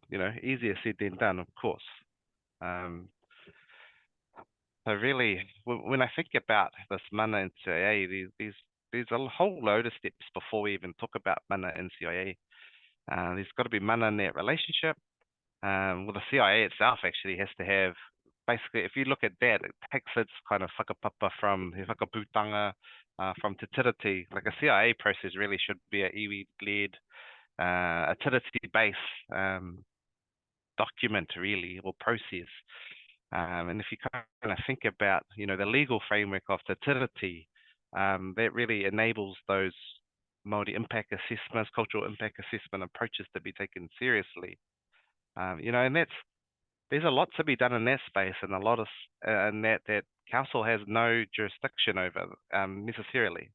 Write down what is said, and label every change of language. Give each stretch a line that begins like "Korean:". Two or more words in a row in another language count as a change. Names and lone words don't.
English: Easier said than done, of course. So really, when I think about this mana in CIA, there's a whole load of steps before we even talk about mana in CIA. There's got to be mana in that relationship. Well, the CIA itself actually has to have, basically, if you look at that, it takes its kind of whakapapa from whakaputanga, from
Māori: te tiriti.
English: Like a CIA process really should be a iwi-led, a tiriti-based document really, or process. And if you kind of think about, the legal framework of
Māori: te tiriti,
English: that really enables those Māori impact assessments, cultural impact assessment approaches to be taken seriously. And there's a lot to be done in that space, and a lot of and that council has no jurisdiction over necessarily.